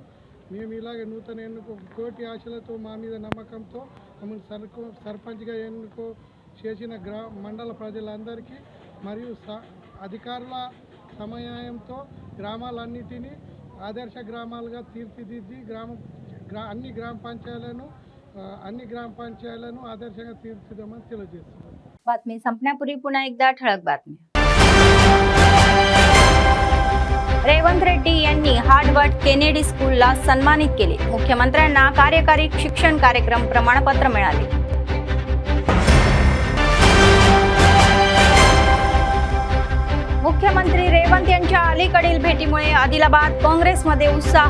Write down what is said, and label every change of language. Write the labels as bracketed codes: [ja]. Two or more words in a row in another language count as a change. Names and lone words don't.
[te] మేము ఇలాగే నూతన ఎన్నుకో కోటి ఆశలతో మా మీద నమ్మకంతో మమ్మల్ని సర్పంచ్గా ఎన్నుకో చేసిన మండల ప్రజలందరికీ మరియు అధికారుల సమన్వయంతో గ్రామాలన్నిటినీ ఆదర్శ గ్రామాలుగా తీర్చిదిద్ది అన్ని గ్రామ పంచాయతీలను ఆదర్శంగా తీర్చిదామని తెలియజేస్తున్నాం। [mr] बातमी संपण्यापूर्वी पुन्हा एकदा ठळक बातमी। रेवंत रेड्डी यांनी हार्वर्ड केनेडी स्कूलला सन्मानित केले। मुख्यमंत्र्यांना कार्यकारी शिक्षण कार्यक्रम प्रमाणपत्र मिळाले। मुख्यमंत्री रेवंत यांच्या अलीकडील भेटीमुळे आदिलाबाद काँग्रेसमध्ये उत्साह।